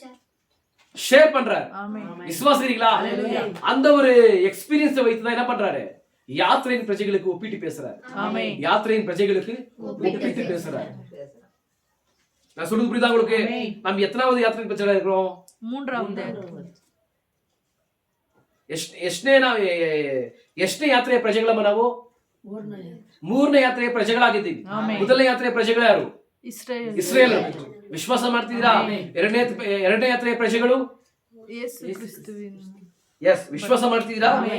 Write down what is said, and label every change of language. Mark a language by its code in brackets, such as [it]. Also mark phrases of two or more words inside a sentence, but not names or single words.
[ta] ஷேர் பண்றாரு. விசுவாசிக்கிறீங்களா? அந்த ஒரு எக்ஸ்பீரியன்ஸ் வைத்து தான் என்ன பண்றாரு? யாத்திரையின் பிரஜைகளுக்கு ஒப்பிட்டு பேசுறாரு. யாத்திரையின் பிரஜைகளுக்கு ஒப்பிட்டு பேசுறாரு. நான் சொல்றது புரியுதா உங்களுக்கு? நம்ம எத்தனாவது யாத்திரையின் பிரஜைகளா இருக்கிறோம்? மூன்றாவது. [kn] ಎಷ್ಟನೇ ಯಾತ್ರೆಯ ಪ್ರಜೆಗಳಮ್ಮ ನಾವು? ಮೂರನೇ ಯಾತ್ರೆಯ ಪ್ರಜೆಗಳಾಗಿದ್ದೀವಿ. ಮೊದಲನೇ ಯಾತ್ರೆಯ ಪ್ರಜೆಗಳು ಯಾರು? ಇಸ್ರೇಲ್. ವಿಶ್ವಾಸ ಮಾಡ್ತಿದ್ದೀರಾ? ಎರಡನೇ ಯಾತ್ರೆಯ ಪ್ರಜೆಗಳು ವಿಶ್ವಾಸ ಮಾಡ್ತಿದ್ದೀರಾ?